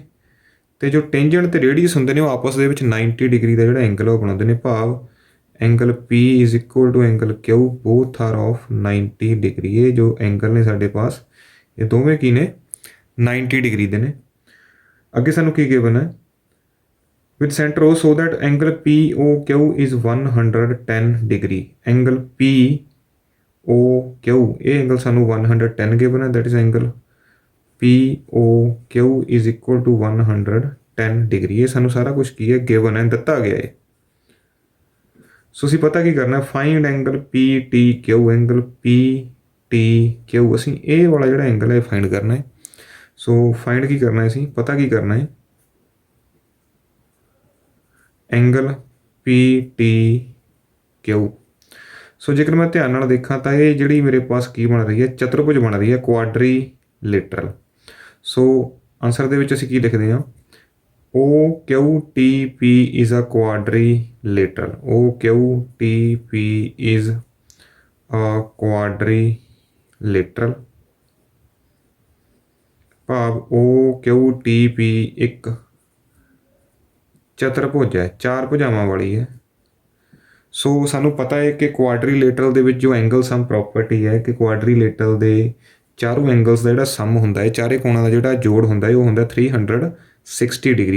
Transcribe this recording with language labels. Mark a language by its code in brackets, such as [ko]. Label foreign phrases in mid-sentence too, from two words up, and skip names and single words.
[pa] ਤੇ ਜੋ ਟੈਂਜੈਂਟ ਤੇ ਰੇਡੀਅਸ ਹੁੰਦੇ ਨੇ ਉਹ ਆਪਸ ਦੇ ਵਿੱਚ 90 ਡਿਗਰੀ ਦਾ ਜਿਹੜਾ ਐਂਗਲ ਉਹ ਬਣਾਉਂਦੇ ਨੇ, ਭਾਵ [en] angle P is equal to angle Q both are of 90 degree. [pa] ਇਹ ਜੋ ਐਂਗਲ ਨੇ ਸਾਡੇ ਪਾਸ ਇਹ ਦੋਵੇਂ ਕੀ ਨੇ 90 ਡਿਗਰੀ ਦੇ ਨੇ। ਅੱਗੇ ਸਾਨੂੰ ਕੀ ਗਿਵਨ ਹੈ [en] with center O so that angle POQ is 110 degree। [pa] ਐਂਗਲ POQ ਇਹ ਐਂਗਲ ਸਾਨੂੰ 110 ਗਿਵਨ ਹੈ, [en] that is angle POQ is equal to 110 ਡਿਗਰੀ। [pa] ਇਹ ਸਾਨੂੰ ਸਾਰਾ ਕੁਝ ਕੀ ਹੈ ਗਿਵਨ ਹੈ, ਦਿੱਤਾ ਗਿਆ ਹੈ। ਸੋ ਅਸੀਂ ਪਤਾ ਕੀ ਕਰਨਾ, [en] find angle PTQ, angle PTQ [pa] ਅਸੀਂ ਇਹ ਵਾਲਾ ਜਿਹੜਾ ਐਂਗਲ ਹੈ ਫਾਈਂਡ ਕਰਨਾ ਹੈ। ਸੋ ਫਾਈਂਡ ਕੀ ਕਰਨਾ ਹੈ, ਅਸੀਂ ਪਤਾ ਕੀ ਕਰਨਾ ਹੈ ਐਂਗਲ PTQ। ਸੋ ਜੇਕਰ ਮੈਂ ਧਿਆਨ ਨਾਲ ਦੇਖਾਂ ਤਾਂ ਇਹ ਜਿਹੜੀ ਮੇਰੇ ਪਾਸ ਕੀ ਬਣ ਰਹੀ ਹੈ, ਚਤੁਰਭੁਜ ਬਣ ਰਹੀ ਹੈ, ਕੁਆਡਰੀਲੇਟਰਲ। ਸੋ ਆਨਸਰ ਦੇ ਵਿੱਚ ਅਸੀਂ ਕੀ ਲਿਖਦੇ ਹਾਂ [en] OQTP is a quadrilateral. OQTP is a quadrilateral। [pa] ਭਾਵ OQTP ਇੱਕ ਚਤੁਰਭੁਜ ਹੈ, ਚਾਰ ਭੁਜਾਵਾਂ ਵਾਲੀ ਹੈ। ਸੋ ਸਾਨੂੰ ਪਤਾ ਹੈ ਕਿ ਕੁਆਡਰੀਲੇਟਰਲ ਦੇ ਵਿੱਚ ਜੋ [en] angle sum property [pa] ਹੈ ਕਿ ਕੁਆਡਰੀਲੇਟਰਲ ਦੇ ਚਾਰੋਂ ਐਂਗਲਸ ਦਾ ਜਿਹੜਾ ਸਮ ਹੁੰਦਾ ਹੈ, ਚਾਰੇ ਕੋਣਾਂ ਦਾ ਜਿਹੜਾ ਜੋੜ ਹੁੰਦਾ ਹੈ, ਉਹ ਹੁੰਦਾ 360 ਡਿਗਰੀ।